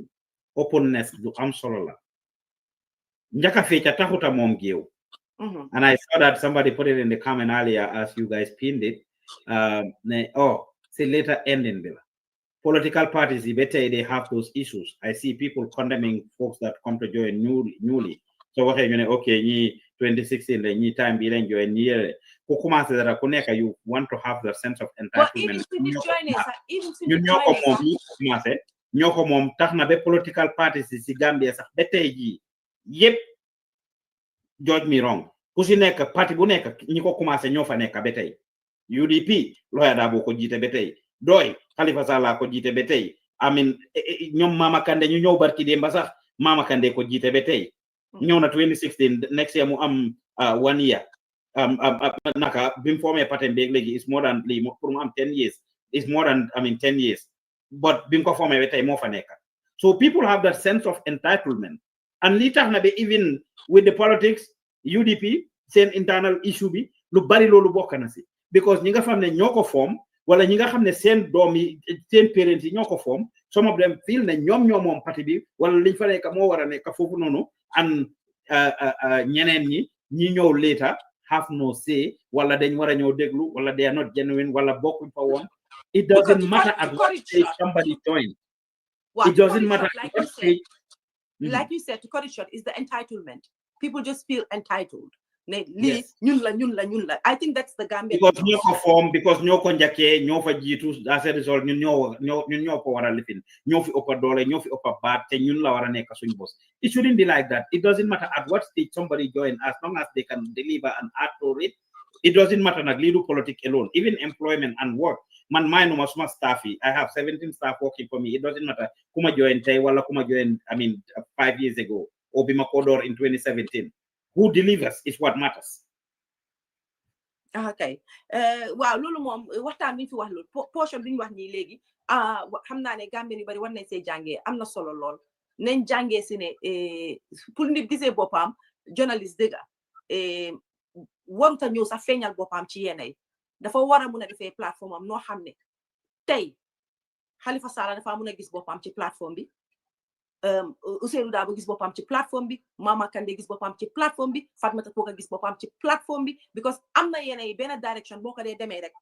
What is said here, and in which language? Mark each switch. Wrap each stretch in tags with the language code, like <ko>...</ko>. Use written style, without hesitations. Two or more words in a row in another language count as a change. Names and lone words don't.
<en>Openness</en> <wo>du am solo la njaka fecha taxuta mom geew</wo> <en>and I saw that somebody put it in the comment earlier as you guys pinned it say later ending bila political parties they have those issues. I see people condemning folks that come to join newly</en> <wo>so waxe ñu ne okay ñi 2016 la ñi time bi lañ join ñi ku commencé dara ku nekk</wo> <en>you want to have the sense of entitlement</en> <wo>ñun ñoo ko moom ñu commencé ñoko mom taxna be</wo> <en>political parties</en> <wo>ci Gambia sax ba tay ji yépp</wo> <en>judge me wrong</en> <wo>ku ci nekk parti bu nekk ñi ko commencé ñoo fa nekk ba tay UDP Lawyer Darboe ko jité ba tay doy Khalifa Sallah ko jité ba tay ñom Mama Kandeh ñu ñëw barki demba sax Mama Kandeh ko jité ba tay ñëw na 2016</wo> <en>next year</en> <wo>mu am 1 year naka bim formé parti beeg légui</wo> <en>is more than</en> <wo>pour mu am 10 years</wo> <en>is more than</en> <wo>10 years but bim ko formé ba tay mo fa nekk</wo> <en>so people have that sense of entitlement and</en> <wo>li tax na be</wo> <en>even with the politics</en> <wo>UDP seen</wo> <en>internal issue</en> <wo>bi lu bari lolu bokk na ci because ñi nga xam ne ñoo ko form wala ñi nga xam ne seen doom yi seen parents yi ñoo ko form</wo> <en>some of them feel</en> <wo>ne ñoom ñoo moom parti bi wala liñ fa nekk moo war a nekk foofu noonu and ñeneen ñi ñëw later</wo> <en>have no say</en> <wo>wala dañ war a ñëw déglu wala</wo> <en>they are not genuine</en> <wo>wala bokkuñ fa woon.</wo> <en>It doesn't matter at what stage somebody joined. It doesn't matter at what stage. Like you said, to cut it short, is the entitlement. People just feel entitled. Yes. I think that's the Gambia.</en> <wo>Because ñoo ko form, because ñoo ko njëkkee ñoo fa jiitu</wo> <en>as a result</en> <wo>ñun ñoo ko war a lifin ñoo fi ëpp doole ñoo fi ëpp baat te ñun la war a nekk suñu boss.</wo> <en>It shouldn't be like that. It doesn't matter at what stage somebody join, as long as they can deliver and add to it. It doesn't matter</en> <wo>nag lii du politique</wo> <en>alone, even employment and work.</en> <wo>Man maynuma suma staff yi,</wo> <en>I have 17 staff working for me. It doesn't matter</en> <wo>kuma join tey wala kuma join</wo> <en>5 years ago or</en> <wo>bi ma ko door in 2017.</wo> <en>Who delivers is what matters. Okay.</en> <wo>Wow, loolu moom waxtaan bi ñu fi wax loolu portion bi ñu wax nii léegi xam naa ne Gambien yu bari war nañ see jàngee am na solo lool nañ jàngee si ne pour nit gisee boppam journaliste dëgga waruta ñëw sax feeñal boppam ci yenn yi dafa war a mun a defee plateforme am noo xam ne tey Halifa Sallah dafa mun a gis boppam ci plateforme bi Ousainou Darboe gis boppam ci plateforme bi Mama Kandeh gis boppam ci plateforme bi Fatoumatta Toker gis boppam ci plateforme bi because am na yenn yi benn direction boo ko dee demee rek</wo>